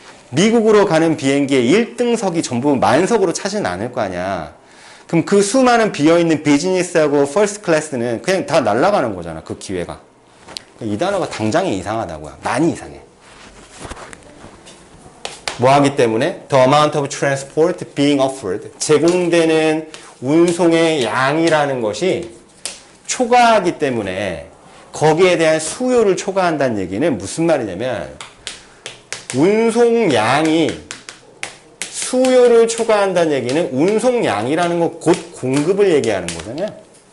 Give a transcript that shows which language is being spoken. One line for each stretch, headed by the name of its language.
Korean: 미국으로 가는 비행기의 1등석이 전부 만석으로 차지는 않을 거 아니야. 그럼 그 수많은 비어있는 비즈니스하고 퍼스트 클래스는 그냥 다 날아가는 거잖아. 그 기회가. 이 단어가 당장에 이상하다고요. 많이 이상해. 뭐 하기 때문에?
English: The amount of transport being offered.
Korean: 제공되는 운송의 양이라는 것이 초과하기 때문에 거기에 대한 수요를 초과한다는 얘기는 무슨 말이냐면 운송량이 수요를 초과한다는 얘기는 운송량이라는 건 곧 공급을 얘기하는 거잖아요.